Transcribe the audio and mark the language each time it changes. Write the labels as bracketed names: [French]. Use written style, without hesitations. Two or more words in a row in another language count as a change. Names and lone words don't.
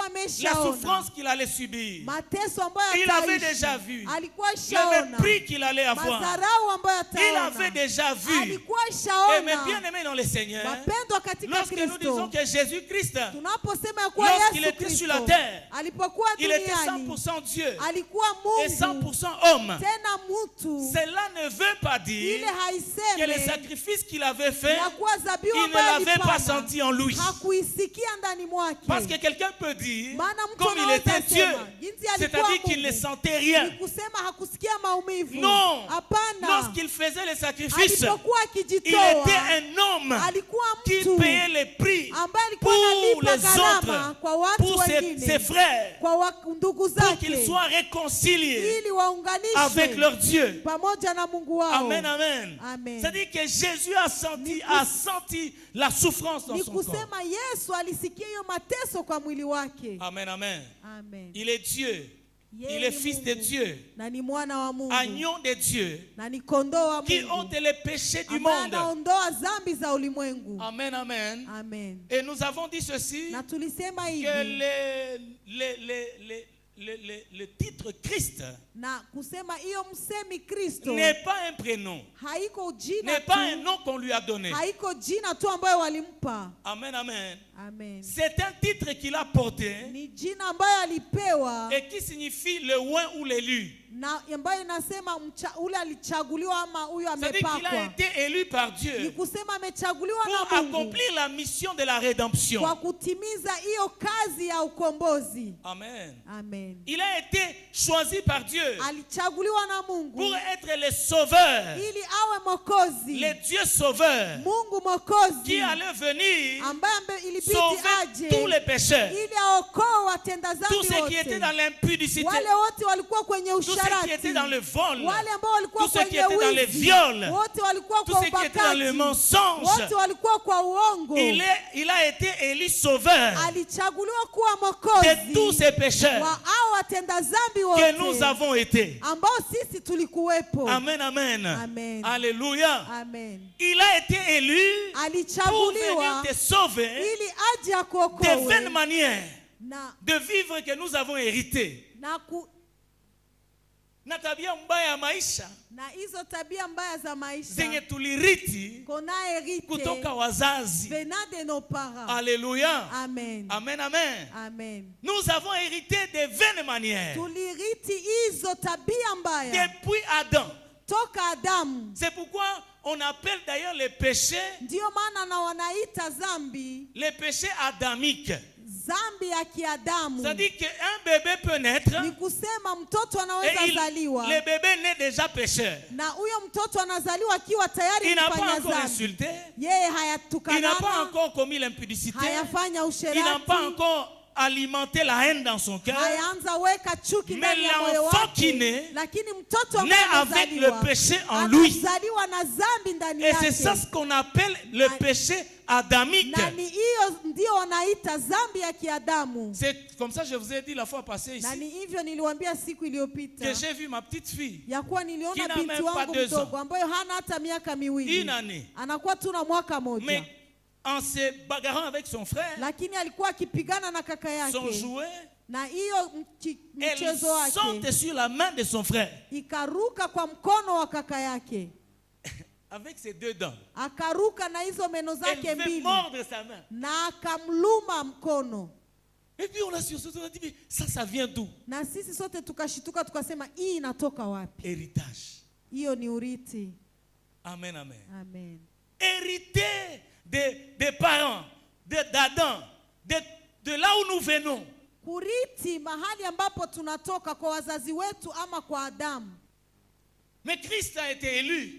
[French] la [Swahili] ameshaona [French] souffrance qu'il allait subir, [Swahili] mateso ambayo [French] Il avait [Swahili] ataishi. [French] déjà vu [Swahili] Alikuwa [French] le [Swahili] shaona [French] mépris qu'il allait avoir. [Swahili] madharau ambayo [French] Il avait [Swahili] ataona. [French] déjà vu. [Swahili] Alikuwa [French] Et mes [Swahili] shaona [French] bien-aimés dans le Seigneur, [Swahili] mapendwa katika [French] lorsque nous disons [Swahili] Kristo. [French] que Jésus-Christ, [Swahili] Tunaposema ya kuwa [French] lorsqu'il [Swahili] Yesu [French] était sur la [Swahili] Kristo [French] terre, [Swahili] alipokuwa [French] il était [Swahili] duniani [French] 100% Dieu [Swahili] alikuwa [French] et [Swahili] Mungu [French] 100% homme. [Swahili] tena mtu, [French] Cela ne veut pas dire [Swahili] ile [French] que les [Swahili] haiseme [French] sacrifices qu'il avait fait, [Swahili] ya kuwa dhabihu [French] il ne [Swahili] ambayo [French] l'avait pas [Swahili] alifanya [French] senti en lui. [Swahili] hakuisikia ndani mwake. [French] Parce que quelqu'un peut dire, [Swahili] Maana mtu [French] comme il [Swahili] anaweza [French] était Dieu, [Swahili] sema, jinsi alikuwa [French] c'est-à-dire qu'il ne [Swahili] Mungu, [French] sentait rien. [Swahili] ni kusema hakusikia maumivu. [French] Non, [Swahili] Hapana, [French] lorsqu'il faisait les sacrifices, [Swahili] alipokuwa [French] il était [Swahili] akijitoa [French] un homme [Swahili] alikuwa [French] qui [Swahili] mtu [French] payait les prix [Swahili] ambaye alikuwa [French] pour [Swahili] analipa [French] les [Swahili] gharama [French] autres, [Swahili] kwa watu [French] pour ses [Swahili] wengine, [French] frères, [Swahili] kwa ndugu [French] pour qu'ils [Swahili] zake, [French] soient réconciliés [Swahili] ili [French] avec [Swahili] waunganishwe [French] leur Dieu. [Swahili] pamoja na Mungu wao. [French] Amen, amen. [Swahili] Amen. [French] C'est-à-dire que Jésus a senti la souffrance dans [Swahili] Ni [French] son corps. [Swahili] kusema Yesu alisikia hiyo mateso kwa mwili wake. [French] Amen, amen. [Swahili] Amen. [French] Il est Dieu. [Swahili] Yeye [French] Il est [Swahili] ni [French] fils de [Swahili] Mungu, [French] Dieu. [Swahili] na ni mwana wa Mungu, [French] Agneau de Dieu [Swahili] na ni kondoo wa [French] qui [Swahili] Mungu [French] ôte les péchés du [Swahili] ambaye [French] monde. [Swahili] anaondoa dhambi za ulimwengu. [French] Amen, amen. [Swahili] Amen. [French] Et nous avons dit ceci, [Swahili] Na tulisema [French] que [Swahili] hivi [French] le titre Christ [Swahili] na kusema hiyo msemi Kristo [French] n'est pas un prénom, [Swahili] haiko jina [French] n'est pas un [Swahili] tu, [French] nom qu'on lui a donné. [Swahili] haiko jina tu ambayo walimpa. [French] Amen, amen. [Swahili] Amen. [French] C'est un titre qu'il a porté [Swahili] Ni jina ambayo alipewa [French] et qui signifie le oint ou l'élu. [Swahili] na ambayo inasema ule alichaguliwa ama huyo [French] C'est-à-dire qu'il a [Swahili] amepakwa. [French] été élu par [Swahili] Ni [French] Dieu [Swahili] kusema amechaguliwa [French] pour [Swahili] na Mungu [French] accomplir la mission de la rédemption. [Swahili] kwa kutimiza hiyo kazi ya ukombozi. [French] Amen. [Swahili] Amen. [French] Il a été choisi par Dieu [Swahili] Alichaguliwa na [French] pour [Swahili] Mungu [French] être le sauveur, [Swahili] ili awe mwokozi, [French] le Dieu sauveur [Swahili] Mungu mwokozi [French] qui allait venir [Swahili] ambaye ilibidi [French] sauver [Swahili] aje [French] tous les pécheurs, [Swahili] ili aokoe watenda [French] tous [Swahili] dhambi [French] ceux qui étaient [Swahili] wote, [French] dans l'impudicité, [Swahili] wale wote walikuwa kwenye [French] tous ceux qui [Swahili] usharati, [French] étaient dans le vol, [Swahili] wale ambao walikuwa [French] tous ceux qui [Swahili] kwenye [French] étaient dans les [Swahili] wizi, [French] viols, [Swahili] wote walikuwa [French] tous [Swahili] kwa [French] ceux qui étaient dans le [Swahili] ubakaji, [French] mensonge. [Swahili] wote walikuwa kwa uongo. [French] Il a été élu sauveur [Swahili] Alichaguliwa kuwa [French] de tous [Swahili] mwokozi [French] ces pécheurs [Swahili] wa hao watenda dhambi [French] que nous [Swahili] wote [French] avons été. [Swahili] ambao sisi tulikuwepo. [French] Amen, amen. [Swahili] Amen. [French] Alléluia. [Swahili] Amen. [French] Il a été élu pour venir [Swahili] Alichaguliwa [French] te sauver [Swahili] ili aje [French] des vaines [Swahili] akuokoe [French] manières [Swahili] na [French] de vivre que nous avons hérité. [Swahili] na tabia mbaya ya maisha na hizo tabia mbaya za maisha zenye tuliriti [French] qu'on a hérité [Swahili] kutoka wazazi. [French] venant de nos parents. Alléluia. [Swahili] Amen. [French] Amen, amen. [Swahili] Amen. [French] Nous avons hérité de vaines manières [Swahili] Tuliriti hizo tabia mbaya [French] depuis Adam. [Swahili] toka Adamu. [French] C'est pourquoi on appelle d'ailleurs les péchés, [Swahili] Ndio maana na wanaita zambi, [French] les péchés adamiques. [Swahili] zambi ya kiadamu. [French] C'est-à-dire qu'un bébé peut naître [Swahili] Ni kusema mtoto [French] et [Swahili] anaweza zaliwa [French] le bébé naît déjà pécheur. [Swahili] na huyo mtoto anazaliwa akiwa tayari [French] Il n'a pas [Swahili] mfanya [French] encore [Swahili] zambi. [French] insulté, [Swahili] Yeye [French] il n'a pas [Swahili] hayatukanana, [French] encore commis l'impudicité, [Swahili] hayafanya [French] il n'a pas [Swahili] usherati, [French] encore alimenté la haine dans son cœur. [Swahili] hayaanza weka chuki [French] Mais [Swahili] ndani ya moyo [French] l'enfant qui [Swahili] wake, [French] naît, [Swahili] lakini mtoto [French] naît [Swahili] ambaye [French] avec le [Swahili] anazaliwa [French] péché en lui. [Swahili] anazaliwa na zambi ndani [French] Et c'est ça [Swahili] yake, [French] ce qu'on appelle le péché adamique. [Swahili] na ni hiyo ndio wanaita zambi ya kiadamu. [French] C'est comme ça que je vous ai dit la fois passée [Swahili] Na [French] ici, [Swahili] ni hivyo niliwaambia siku iliyopita [French] que j'ai vu ma petite fille, [Swahili] ya kuwa [French] Qui [Swahili] niliona [French] n'a [Swahili] binti [French] même pas [Swahili] wangu [French] 2 [Swahili] mdogo [French] ans. [Swahili] ambayo hana hata miaka miwili, [French] une année. [Swahili] anakuwa tu na mwaka moja, [French] Mais en se bagarrant avec son frère, [Swahili] lakini alikuwa akipigana na kaka [French] son [Swahili] yake, [French] jouet, [Swahili] na hiyo [French] elle [Swahili] mchezo [French] saute [Swahili] wake [French] sur la main de son frère [Swahili] ikaruka kwa mkono wa kaka yake, [French] avec ses 2 dents. [Swahili] akaruka na hizo meno [French] Elle [Swahili] zake [French] veut [Swahili] mbili [French] mordre sa main. [Swahili] na akamluma mkono. [French] Et puis on a sursauté, on a dit, mais ça vient d'où? [Swahili] Na sisi sote tukashituka tukasema, hii inatoka wapi? [French] Héritage. [Swahili] Hiyo ni urithi. [French] Amen, amen. [Swahili] Amen. [French] Hérité des parents, d'Adam, de là où nous venons. [Swahili] Kurithi mahali ambapo tunatoka kwa wazazi wetu ama kwa Adamu. [French] Mais Christ a été élu